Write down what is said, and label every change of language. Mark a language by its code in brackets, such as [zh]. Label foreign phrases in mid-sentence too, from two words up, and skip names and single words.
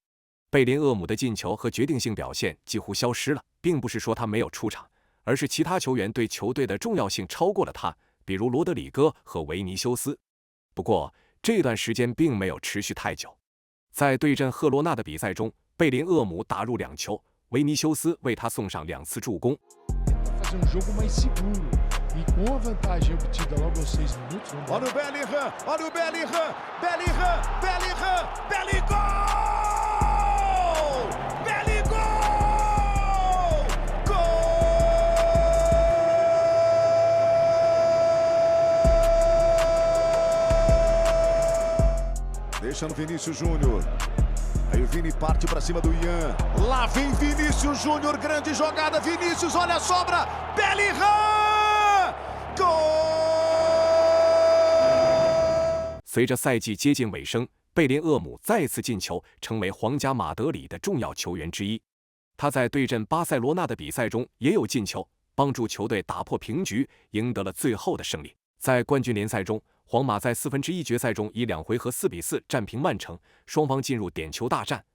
[zh] 贝林厄姆的进球和决定性表现几乎消失了，并不是说他没有出场，而是其他球员对球队的重要性超过了他，比如罗德里戈和维尼修斯。不过这段时间并没有持续太久。在对阵赫罗纳的比赛中，贝林厄姆打入2球，维尼修斯为他送上2次助攻。 [pt] Olha o Bellingham, olha o Bellingham, Bellingham, Bellingham, Bellingham! Bellingham! Gol! Deixa no Vinícius Júnior. Aí o Vini parte para cima do Ian. Lá vem Vinícius Júnior, grande jogada. Vinícius, olha a sobra. Bellingham! Gol! [zh] 随着赛季接近尾声，贝林厄姆再次进球，成为皇家马德里的重要球员之一。他在对阵巴塞罗那的比赛中也有进球，帮助球队打破平局，赢得了最后的胜利。在冠军联赛中，皇马在1/4决赛中以2回合4-4战平曼城，双方进入点球大战。